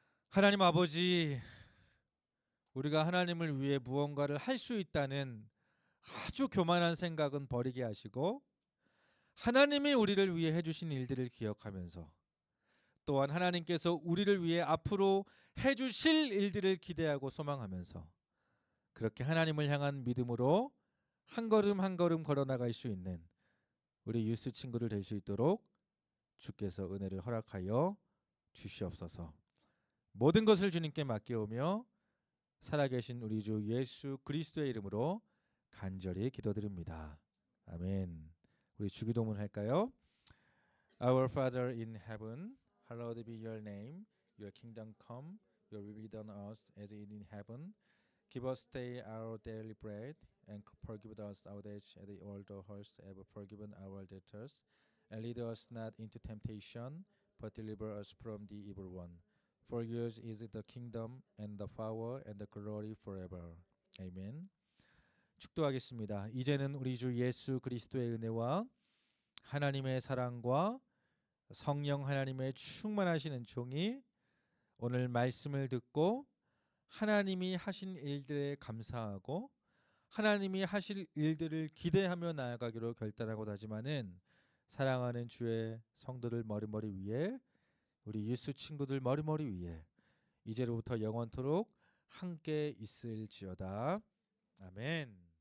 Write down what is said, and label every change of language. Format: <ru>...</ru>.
<ko>하나님 아버지, 우리가 하나님을 위해 무언가를 할 수 있다는 아주 교만한 생각은 버리게 하시고 하나님이 우리를 위해 해주신 일들을 기억하면서 또한 하나님께서 우리를 위해 앞으로 해주실 일들을 기대하고 소망하면서 그렇게 하나님을 향한 믿음으로 한 걸음 한 걸음 걸어나갈 수 있는 우리 유스 친구들 될 수 있도록 주께서 은혜를 허락하여 주시옵소서. 모든 것을 주님께 맡겨오며 살아계신 우리 주 예수 그리스도의 이름으로 간절히 기도드립니다. 아멘. 우리 주기도문 할까요?</ko> <en>Our Father in heaven, hallowed be your name. Your kingdom come. Your will be done on us as it is in heaven. Give us today our daily bread, and forgive us our debts as we also have forgiven our debtors. And lead us not into temptation, but deliver us from the evil one. For yours is the kingdom and the power and the glory forever.</en> <ko>아멘. 축도하겠습니다. 이제는 우리 주 예수 그리스도의 은혜와 하나님의 사랑과 성령 하나님의 충만하시는 종이 오늘 말씀을 듣고 하나님이 하신 일들에 감사하고 하나님이 하실 일들을 기대하며 나아가기로 결단하고 다짐하는 사랑하는 주의 성도들 머리머리 위에 우리 예수 친구들 머리머리 위에 이제로부터 영원토록 함께 있을지어다. 아멘.</ko>